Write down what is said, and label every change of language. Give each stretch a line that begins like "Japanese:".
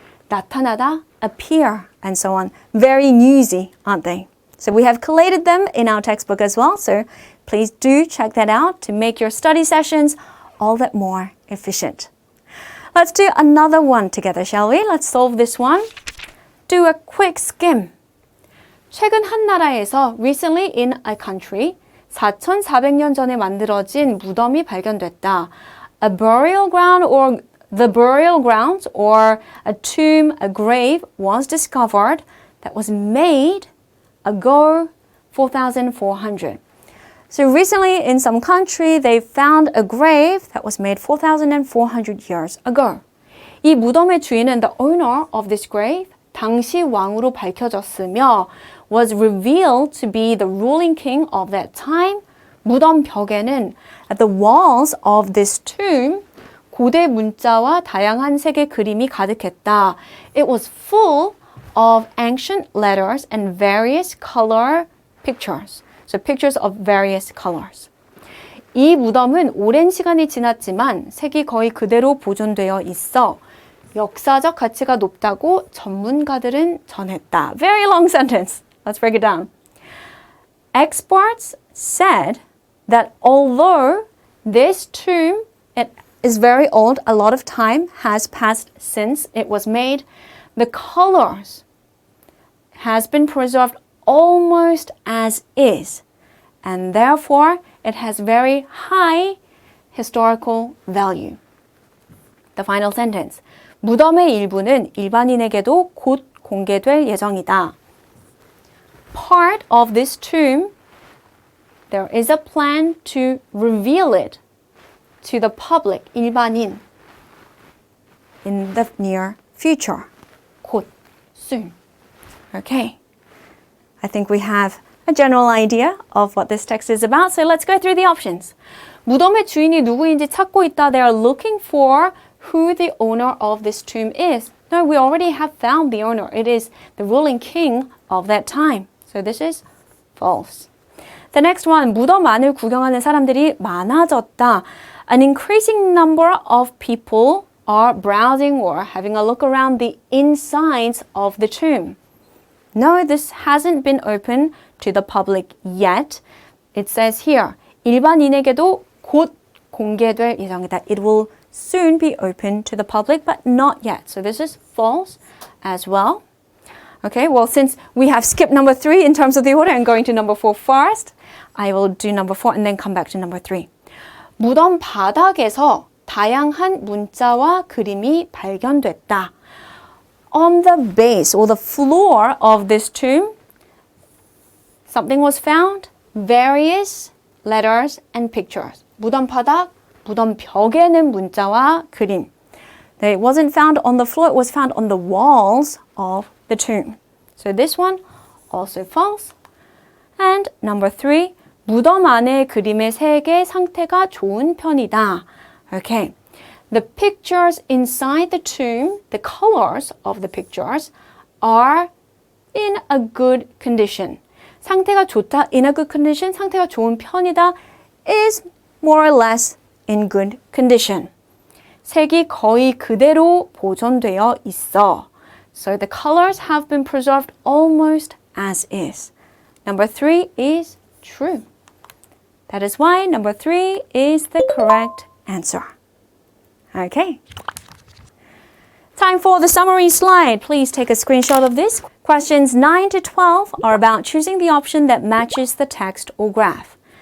English: 나타나다, appear, and so on. Very newsy, aren't they? So we have collated them in our textbook as well, so please do check that out to make your study sessions all that more efficient. Let's do another one together, shall we? Let's solve this one. Do a quick skim.
Korean: 최근 한 나라에서
English: recently in a country
Korean: 4,400년 전에 만들어진 무덤이 발견됐다.
English: A burial ground or the burial grounds or a tomb, a grave was discovered that was made ago 4,400. So recently in some country they found a grave that was made 4,400 years ago.
Korean: 이 무덤의 주인은
English: the owner of this grave
Korean: 당시 왕으로 밝혀졌으며
English: was revealed to be the ruling king of that time.
Korean: 무덤 벽에는
English: at the walls of this tomb
Korean: 고대 문자와 다양한 색의 그림이 가득했다.
English: It was full of ancient letters and various color pictures. So pictures of various colors.
Korean: 이 무덤은 오랜 시간이 지났지만 색이 거의 그대로 보존되어 있어 역사적 가치가 높다고 전문가들은 전했다.
English: Very long sentence. Let's break it down. Experts said that although this tomb is very old, a lot of time has passed since it was made, the colors has been preserved almost as is, and therefore it has very high historical value. The final sentence.
Korean: 무덤의 일부는 일반인에게도 곧 공개될 예정이다.
English: Part of this tomb, there is a plan to reveal it to the public, 일반인, in the near future. 곧, soon. Okay. I think we have a general idea of what this text is about, so let's go through the options.
Korean: 무덤의 주인이 누구인지 찾고 있다.
English: They are looking for who the owner of this tomb is. No, we already have found the owner. It is the ruling king of that time. So this is false. The next one,
Korean: 무덤 안을 구경하는 사람들이 많아졌다.
English: An increasing number of people are browsing or having a look around the insides of the tomb. No, this hasn't been open to the public yet. It says here,
Korean: 일반인에게도 곧 공개될 예정이다.
English: It will soon be open to the public, but not yet. So this is false as well. Okay, well, since we have skipped number 3 in terms of the order, I'm going to number 4 first. I will do number 4 and then come back to number 3.
Korean: 무덤 바닥에서 다양한 문자와 그림이 발견됐다.
English: On the base or the floor of this tomb, something was found, various letters and pictures.
Korean: 무덤 바닥, 무덤 벽에는 문자와 그림.
English: It wasn't found on the floor, it was found on the walls of the tomb. So this one, also false. And number 3,
Korean: 무덤 안의 그림의 색의 상태가 좋은 편이다.
English: Okay. The pictures inside the tomb, the colors of the pictures are in a good condition.
Korean: 상태가 좋다,
English: in a good condition,
Korean: 상태가 좋은 편이다
English: is more or less in good condition.
Korean: 색이 거의 그대로 보존되어 있어.
English: So the colors have been preserved almost as is. Number 3 is true. That is why number 3 is the correct answer. Okay. Time for the summary slide. Please take a screenshot of this. Questions 9 to 12 are about choosing the option that matches the text or graph.